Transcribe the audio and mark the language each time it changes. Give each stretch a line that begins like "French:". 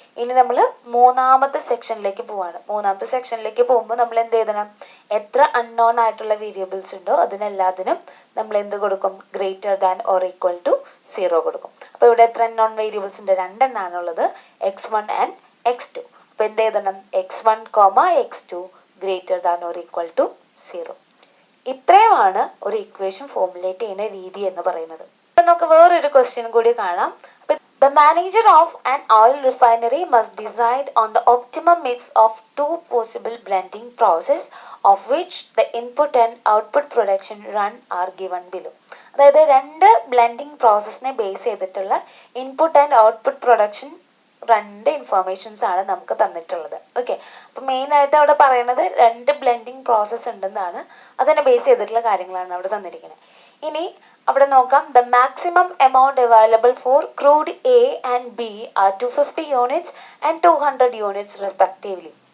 Malayalam: ഇനി നമ്മൾ മൂന്നാമത്തെ സെക്ഷനിലേക്ക് പോവാണ്. മൂന്നാമത്തെ സെക്ഷനിലേക്ക് പോകുമ്പോൾ നമ്മൾ എന്ത് എഴുതണം, എത്ര അൺനോൺ ആയിട്ടുള്ള വേരിയബിൾസ് ഉണ്ടോ അതിനെല്ലാത്തിനും നമ്മൾ എന്ത് കൊടുക്കും, greater than or equal to 0 കൊടുക്കും. അപ്പോൾ ഇവിടെ എത്ര അൺനോൺ വേരിയബിൾസ് ഉണ്ട്, 2 എണ്ണാണുള്ളത്, x1 ആൻഡ് x2. അപ്പോൾ എന്ത് എഴുതണം, x1, x2 greater than or equal to 0. ഇത്രയുമാണ് ഒരു ഇക്വേഷൻ ഫോർമുലേറ്റ് ചെയ്യുന്ന രീതി എന്ന് പറയുന്നത്. നമുക്ക് വേറൊരു ക്വസ്റ്റ്യൻ കൂടി കാണാം.
English: The manager of an oil refinery must decide on the optimum mix of 2 possible blending process of which the input and output production run are given below.
Malayalam: അതായത് 2 ബ്ലെൻഡിങ് പ്രോസസ്സിനെ ബേസ് ചെയ്തിട്ടുള്ള input and output production 2 informations ആണ് നമുക്ക് തന്നിട്ടുള്ളത്. Okay, അപ്പോൾ മെയിനായിട്ട് അവിടെ പറയുന്നത് 2 blending process ഉണ്ടെന്നാണ്, അതിനെ ബേസ് ചെയ്തിട്ടുള്ള കാര്യങ്ങളാണ് അവിടെ തന്നിരിക്കുന്നത്.
English: ഇനി അവിടെ നോക്കാം, the maximum amount available for crude A and B are 250 units and 200 units respectively.